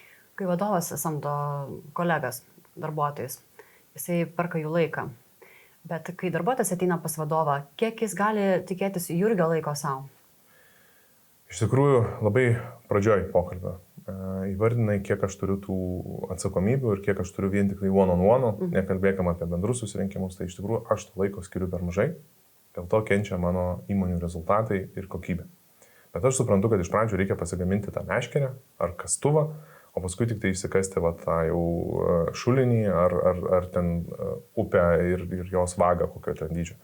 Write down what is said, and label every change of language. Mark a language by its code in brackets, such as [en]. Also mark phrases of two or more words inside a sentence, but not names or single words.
[lt] Kai vadovas samdo kolegas, darbuotojus, jisai perka jų laiką. Bet kai darbuotojas ateina pas vadovą, kiek jis gali tikėtis Jurgio laiko savo? Iš tikrųjų, labai pradžioj pokalbio įvardinai, kiek aš turiu tų atsakomybių ir kiek aš turiu vien tik tai [en] one-on-one, [lt] nekalbėkam apie bendrus susirinkimus, tai iš tikrųjų aš to laiko skiriu per mažai, dėl to kenčia mano įmonių rezultatai ir kokybė. Bet aš suprantu, kad iš pradžių reikia pasigaminti tą meškerę ar kastuvą, o paskui tik tai išsikasti tą jau šulinį ar ten upę ir jos vagą kokio ten dydžio.